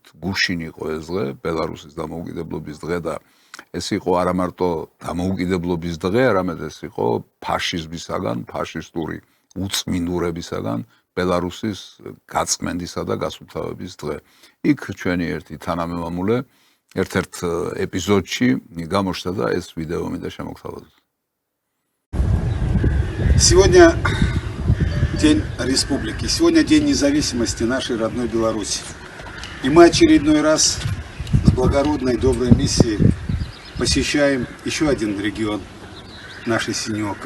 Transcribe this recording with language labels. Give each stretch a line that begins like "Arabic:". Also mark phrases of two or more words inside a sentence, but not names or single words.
Georgian: გუშინ იყო ეს დღე, ბელარუსის დამოუკიდებლობის დღე და ეს იყო არა მარტო დამოუკიდებლობის დღე, არამედ ეს იყო ფაშიზმისაგან, ფაშისტური უწმინდურებისაგან ბელარუსის გაწმენდისა და გასუფთავების დღე. იქ ჩვენი ერთი თანამემამულე ერთ-ერთ ეპიზოდში გამოჩნდა და ეს ვიდეო მინდა შემოგთავაზოთ.
Russian: Сегодня День Республики, сегодня День независимости нашей родной Беларуси. И мы очередной раз с благородной, доброй миссией посещаем еще один регион нашей синеокой.